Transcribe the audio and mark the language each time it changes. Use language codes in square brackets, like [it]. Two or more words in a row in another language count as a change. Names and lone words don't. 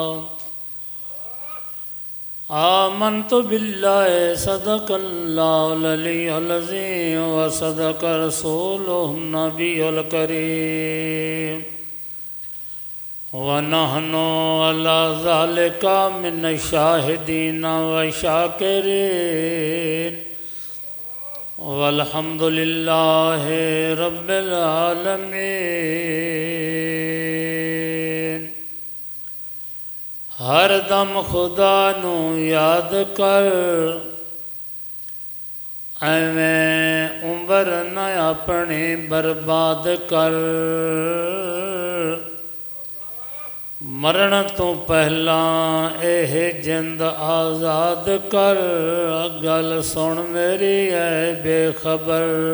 [ar] آمنت بالله صدق الله العلي العظيم وصدق رسوله النبي الكريم ونحن على ذلك من الشاهدين والشاكرين والحمد لله رب العالمين. [pa] ہر دم خدا نوں یاد کر، ایویں عمر نہ اپنی برباد کر. مرن تو پہلا ایہہ جند آزاد کر، گل سن میری ہے بے خبر.